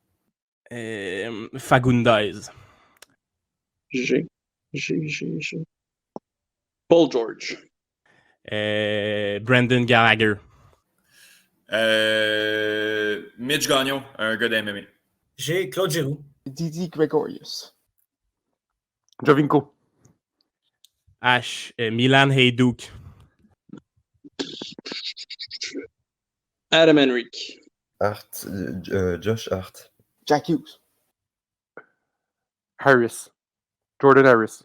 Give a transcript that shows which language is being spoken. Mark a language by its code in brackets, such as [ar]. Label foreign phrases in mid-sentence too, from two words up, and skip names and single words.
[fr] Fagundes. G. Paul George. Brendan Gallagher. Mitch Gagnon, un gars d'MMA. J'ai Claude Giroux. Didi Gregorius. Jovinko. H. Milan Hajduk. Adam Henrique. Hart, Josh Hart. Jack Hughes. Harris. Jordan Harris.